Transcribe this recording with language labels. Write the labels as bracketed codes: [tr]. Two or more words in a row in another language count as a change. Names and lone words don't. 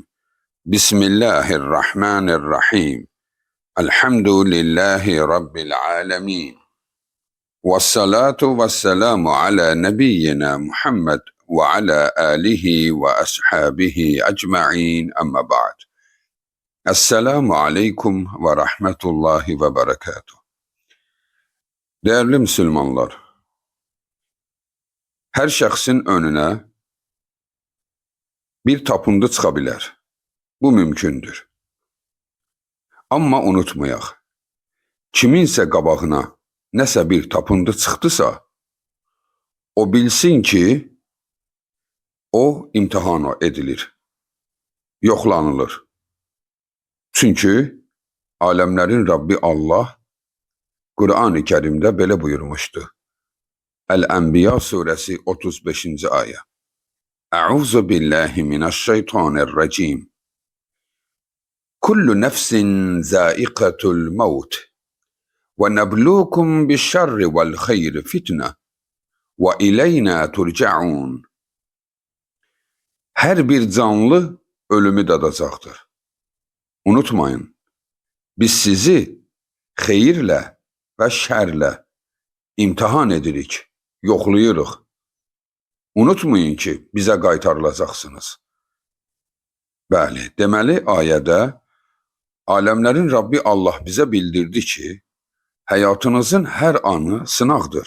[ar] بسم الله الرحمن الرحيم. الحمد لله رب العالمين. والصلاة والسلام على نبينا محمد وعلى آله وأصحابه أجمعين أما بعد. السلام عليكم ورحمة الله وبركاته. [az] Değerli Müslümanlar, her şəxsin önüne bir tapıntı çıxa bilər. Bu mümkündür. Amma unutmayaq, kiminsə qabağına nəsə bir tapıntı çıxdısa, o bilsin ki, o imtihan edilir, yoxlanılır. Çünki aləmlərin Rabbi Allah Qur'an-ı Kərimdə belə buyurmuşdu. Əl-Ənbiya surəsi 35-ci ayə. [ar] أعوذ بالله من الشيطان الرجيم. كل نفس ذائقة الموت ونبلوكم بالشر والخير فتنة وإلينا ترجعون. [az] Her bir canlı ölümü dadacaqdır. Unutmayın, biz sizi xeyirlə və şərlə imtihan edirik, yoxlayırıq. Unutmayın ki, bizə qaytarılacaqsınız. Bəli, deməli ayədə aləmlərin Rabbi Allah bizə bildirdi ki, həyatınızın hər anı sınaqdır.